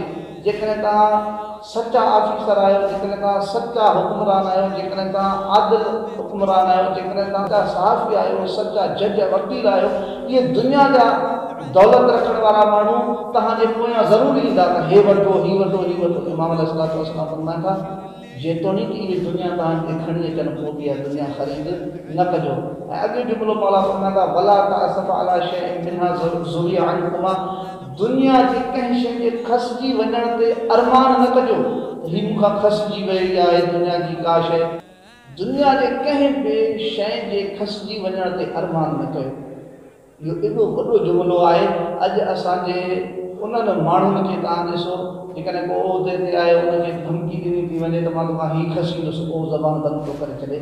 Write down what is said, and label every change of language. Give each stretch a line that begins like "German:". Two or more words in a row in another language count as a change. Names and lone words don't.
Sindhi: जेकॾहिं तव्हां सचा ऑफिसर आहियो, जेकॾहिं तव्हां सचा हुकुमरान आहियो, जेकॾहिं तव्हां आदिल हुकुमरान आहियो, जेकॾहिं तव्हां सहाफ़ी आहियो, सचा जज वकील आहियो, इहे दुनिया जा दौलत रखण वारा माण्हू तव्हांजे पोयां ज़रूरु ईंदा त हे वठो, ही वठो, ही वठो। इमाम
Arabic: عليه الصلاة والسلام
Sindhi: फरमाइनि था जेतोणीकि इहे दुनिया तव्हांखे खणी अचनि पोइ बि इहा दुनिया ख़रीद न कजो। ऐं अॻे जुमिलो मौला फरमाइनि था
Arabic: ولا تأسف على شيء منها زوي عنكما,
Sindhi: दुनिया जे कंहिं शइ जे खसिजी वञण ते अरमान न कजो त हीअ मूंखां खसिजी वई आहे दुनिया जी का शइ। दुनिया जे कंहिं बि शइ जे खसिजी वञण ते अरमान न कयो। इहो एॾो वॾो जुमिलो आहे। अॼु असांजे उन्हनि माण्हुनि खे तव्हां ॾिसो जेकॾहिं को उहिदे ते आहे उनखे धमकी ॾिनी थी वञे त मां तव्हां हीउ खसींदुसि उहो ज़बान बंदि थो करे छॾे।